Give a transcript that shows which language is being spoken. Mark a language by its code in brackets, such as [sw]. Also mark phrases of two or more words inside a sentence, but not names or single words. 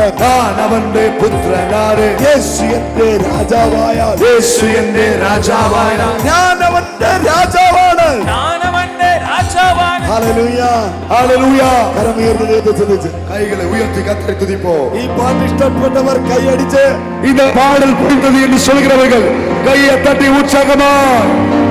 [ml] ഞാൻ അവന്റെ പുത്രനാണ്, യേശു എന്റെ രാജാവായാൽ, യേശു എന്റെ രാജാവായ, ഞാൻ അവന്റെ രാജാവാണ്. ഹല്ലേലൂയ. ഹല്ലേലൂയ. കരമുയർത്തി ദൈവത്തെ സ്തുതിച്ച് [ta] கைகளை உயர்த்தி கர்த்தரை துதிப்போ. [ml] ഈ പാട്ട് ഇഷ്ടപ്പെട്ടവർ കൈയടിച്ച് [ta] இந்த பாடல் புரிந்தது என்று சொல்கிறவர்கள் கையை தட்டி உற்சாகமா